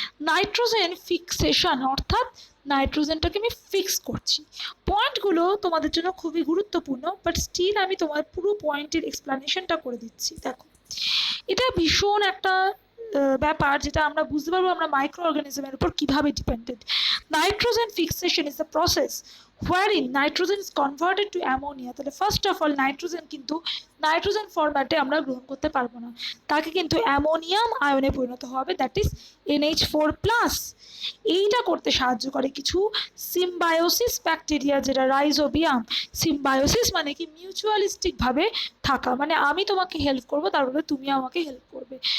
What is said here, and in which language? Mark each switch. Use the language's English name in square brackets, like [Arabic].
[Bangla] Nitrogen fixation অর্থাৎ নাইট্রোজেনটাকে আমি fix করছি। পয়েন্টগুলো তোমাদের জন্য খুবই গুরুত্বপূর্ণ, বাট স্টিল আমি তোমার পুরো পয়েন্টের এক্সপ্লানেশনটা করে দিচ্ছি। দেখো, এটা ভীষণ একটা ব্যাপার, যেটা আমরা বুঝতে পারবো আমরা মাইক্রো অর্গানিজমের উপর কিভাবে dependent. [English] Nitrogen fixation is the process wherein nitrogen is converted to ammonia। [Bangla] তাহলে ফার্স্ট অফ অল নাইট্রোজেন কিন্তু নাইট্রোজেন ফরম্যাটে আমরা গ্রহণ করতে পারবো না, তাকে কিন্তু অ্যামোনিয়াম আয়নে পরিণত হবে, দ্যাট ইজ NH4+। এইটা করতে সাহায্য করে কিছু সিম্বায়োসিস ব্যাকটেরিয়া, যেটা রাইজোবিয়াম। সিম্বায়োসিস মানে কি মিউচুয়ালিস্টিক ভাবে থাকা, মানে আমি তোমাকে হেল্প করবো, তারপরে তুমি আমাকে হেল্প করবে।